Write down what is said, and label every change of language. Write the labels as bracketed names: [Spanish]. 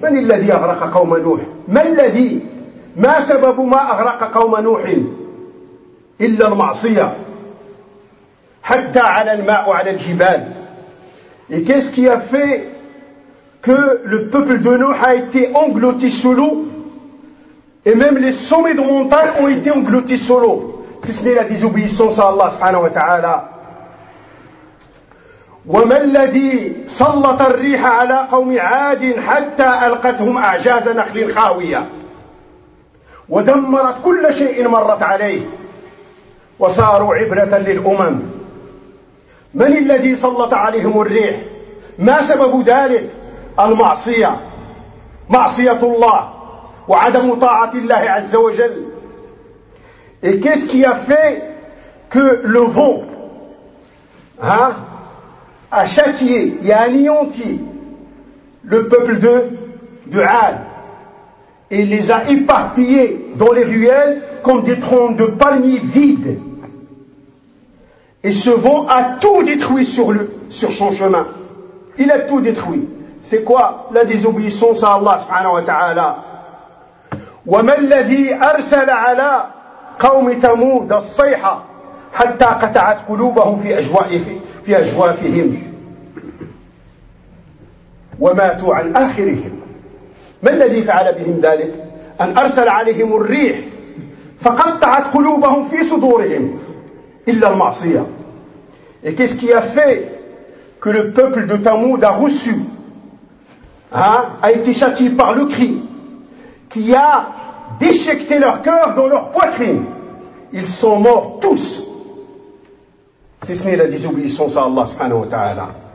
[Arabic] من الذي أغرق قوم نوح؟ ما الذي؟ ما سبب ما أغرق قوم نوح؟ إلا المعصية. حتى على الماء وعلى الجبال. [French] Et qu'est-ce qui a fait que le peuple de Noé a été englouti sous l'eau, et même les sommets de montagne ont été engloutis sous l'eau, si ce n'est la désobéissance à Allah subhanahu wa ta'ala. [Arabic] وما الذي سلط الريح على قوم عاد حتى ألقتهم أعجاز نخل خاوية ودمرت كل شيء مرت عليه وصاروا عبرة للأمم. من الذي سلط عليهم الريح؟ ما سبب ذلك؟ المعصية، معصية الله وعدم طاعة الله عز وجل. [French] Et qu'est-ce qui a fait que le vent a châtié et anéanti le peuple de Ad et les a éparpillés dans les ruelles comme des troncs de palmiers vides? Et ce vent a tout détruit sur son chemin. Il a tout détruit. C'est quoi la désobéissance à Allah subhanahu wa ta'ala? [Arabic] وما الذي أرسل على قوم ثمود الصيحة حتى قطعت قلوبهم في أجوافهم وماتوا عن آخرهم. ما الذي فعل بهم ذلك؟ أن أرسل عليهم الريح فقطعت قلوبهم في صدورهم إلا المعصية. [French] Et qu'est-ce qui a fait que le peuple de Thamoud a reçu, a été châtié par le cri qui a déchiqueté leur cœur dans leur poitrine? Ils sont morts tous, si ce n'est la désobéissance à Allah subhanahu wa ta'ala.